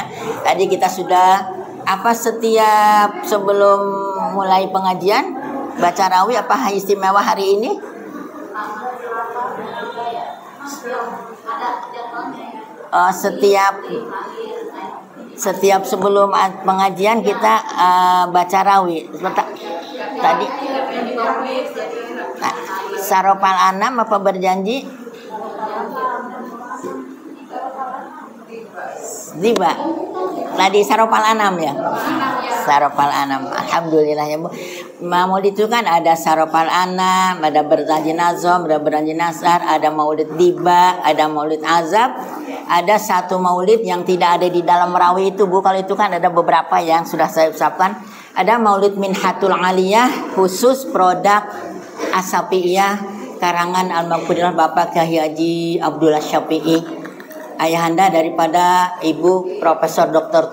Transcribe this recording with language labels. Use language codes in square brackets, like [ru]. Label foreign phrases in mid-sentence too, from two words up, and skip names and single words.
[id] Tadi kita sudah setiap sebelum mulai pengajian baca rawi apa istimewa hari ini? Setiap sebelum pengajian kita baca rawi. Tadi Saropal Anam apa berjanji? Tiba. Tadi Saropal Anam ya. Saropal Anam. Alhamdulillah ya Bu. Maulid itu kan ada Saropal Anam, ada berjanji nazom, ada berjanji nasar, ada maulid tiba, ada maulid azab. Ada satu maulid yang tidak ada di dalam rawi itu Bu. Kalau itu kan ada beberapa yang sudah saya ucapkan. Ada maulid Minhatul Aliyah khusus produk As-Syafi'iyah karangan Al-Maghfurah Bapak Kyai Haji Abdullah Syafi'i, ayahanda daripada Ibu Profesor Dr.